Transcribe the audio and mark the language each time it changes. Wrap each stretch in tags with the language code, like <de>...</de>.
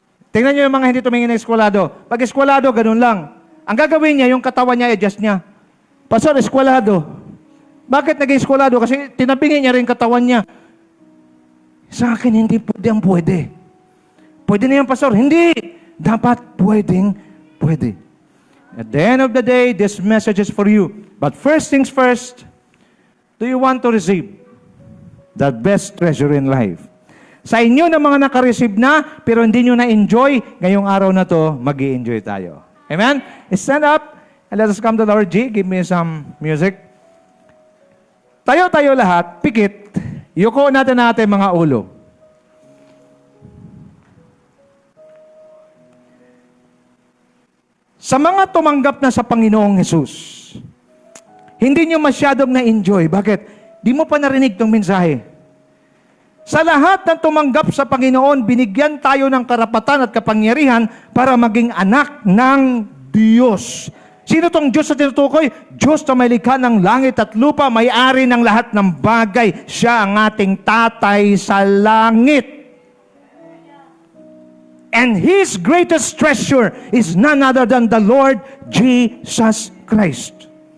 <tl>Tingnan nyo yung mga hindi tumingin ng eskwalado. Pag eskwalado, ganun lang. Ang gagawin niya, yung katawan niya, adjust niya. Pastor, eskwalado. Bakit naging eskwalado? Kasi tinabingin niya rin katawan niya. Sa akin, hindi pwede ang pwede. Pwede na yan, Pastor. Hindi. Dapat pwedeng pwede.</tl> <en>At the end of the day, this message is for you. But first things first, do you want to receive the best treasure in life?</en> <tl>Sa inyo na mga nakareceive na, pero hindi nyo na-enjoy, ngayong araw na to, mag-i-enjoy tayo.</tl> <en>Amen? Stand up and let us come to the Lord. G, give me some music.</en> <tl>Tayo lahat, pikit. Yuko natin mga ulo. Sa mga tumanggap na sa Panginoong Hesus, hindi nyo masyadong na-enjoy. Bakit? Di mo pa narinig itong mensahe. Sa lahat ng tumanggap sa Panginoon, binigyan tayo ng karapatan at kapangyarihan para maging anak ng Diyos. Sino tong Diyos na tinutukoy? Diyos na may likha ng langit at lupa, may-ari ng lahat ng bagay. Siya ang ating tatay sa langit.</tl> <en>And His greatest treasure is none other than the Lord Jesus Christ.</en>